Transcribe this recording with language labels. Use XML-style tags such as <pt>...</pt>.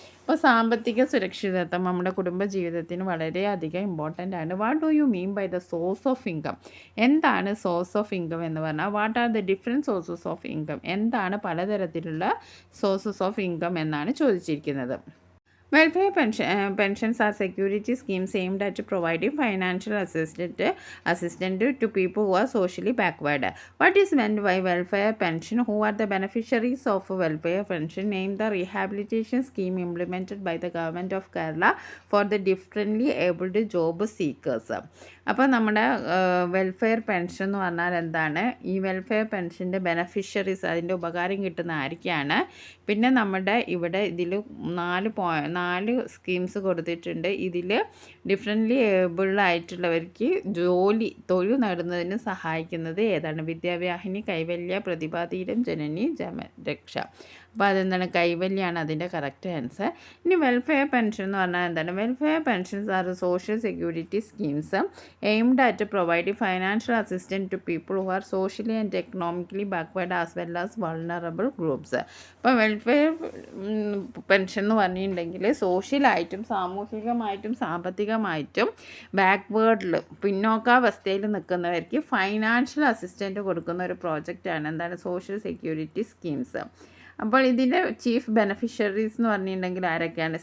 <ml>അപ്പോൾ സാമ്പത്തിക സുരക്ഷിതത്വം നമ്മുടെ കുടുംബ ജീവിതത്തിന് വളരെയധികം ഇമ്പോർട്ടൻ്റ് ആണ്.</ml> <en>What do you mean by the source of income?</en> <ml>എന്താണ് സോഴ്സ് ഓഫ് ഇൻകം എന്ന് പറഞ്ഞാൽ?</ml> <en>What are the different sources of income?</en> <ml>എന്താണ് പലതരത്തിലുള്ള സോഴ്സസ് ഓഫ് ഇൻകം എന്നാണ് ചോദിച്ചിരിക്കുന്നത്.</ml> <en>Welfare pensions are security schemes aimed at providing financial assistance to people who are socially backward. What is meant by welfare pension? Who are the beneficiaries of welfare pension? Name the rehabilitation scheme implemented by the government of Kerala for the differently abled job seekers.</en> <ml>അപ്പോൾ നമ്മുടെ welfare pension എന്ന് പറഞ്ഞാൽ എന്താണ്? ഈ welfare പെൻഷൻ്റെ beneficiaries, അതിൻ്റെ ഉപകാരം കിട്ടുന്ന ആരൊക്കെയാണ്? പിന്നെ നമ്മുടെ ഇവിടെ ഇതിൽ 4 സ്കീംസ് കൊടുത്തിട്ടുണ്ട്. ഇതിൽ ഡിഫറെൻ്റ്ലി ഏബിൾഡ് ആയിട്ടുള്ളവർക്ക് തൊഴിൽ നേടുന്നതിന് സഹായിക്കുന്നത് ഏതാണ്? വിദ്യാവാഹിനി, കൈവല്യ, പ്രതിഭാതീരം, ജനനി, ജമരക്ഷ. അപ്പോൾ അതെന്താണ്? കൈവല്യാണ് അതിൻ്റെ കറക്റ്റ് ആൻസർ. ഇനി വെൽഫെയർ പെൻഷൻ എന്ന് പറഞ്ഞാൽ എന്താണ്?</ml> <en>Welfare pensions are social security schemes aimed at providing financial assistance to people who are socially and economically backward as well as vulnerable groups.</en> <ml>അപ്പോൾ വെൽഫെയർ പെൻഷൻ എന്ന് പറഞ്ഞിട്ടുണ്ടെങ്കിൽ സോഷ്യലായിട്ടും സാമൂഹികമായിട്ടും സാമ്പത്തികമായിട്ടും ബാക്ക്വേർഡിൽ പിന്നോക്കാവസ്ഥയിൽ നിൽക്കുന്നവർക്ക് ഫൈനാൻഷ്യൽ അസിസ്റ്റൻറ്റ് കൊടുക്കുന്ന ഒരു പ്രോജക്റ്റാണ് എന്താണ്? Social security schemes. അപ്പോൾ ഇതിൻ്റെ ചീഫ് ബെനഫിഷ്യറീസ് എന്ന് പറഞ്ഞിട്ടുണ്ടെങ്കിൽ ആരൊക്കെയാണ്?</ml>